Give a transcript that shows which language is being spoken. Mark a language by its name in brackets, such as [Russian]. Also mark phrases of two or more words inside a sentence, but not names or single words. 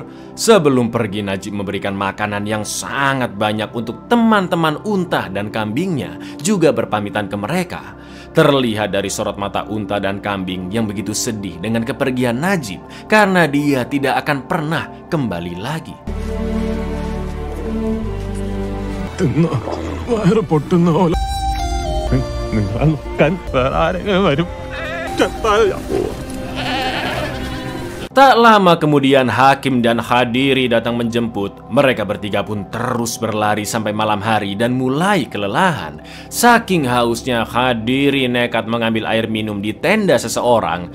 [Indonesian] Sebelum pergi, Najib memberikan makanan yang sangat banyak untuk teman-teman unta dan kambingnya, juga berpamitan ke mereka. Terlihat dari sorot mata unta dan kambing yang begitu sedih dengan kepergian Najib, karena dia tidak akan pernah kembali lagi. [Malayalam] വയറ് പൊട്ടുന്ന പോലെ നിങ്ങൾ നോക്കാൻ വേറെ ആരെങ്കിലും വരും. [Indonesian] Tak lama kemudian Hakim dan Hadiri datang menjemput. Mereka bertiga pun terus berlari sampai malam hari dan mulai kelelahan. Saking hausnya, Hadiri nekat mengambil air minum di tenda seseorang.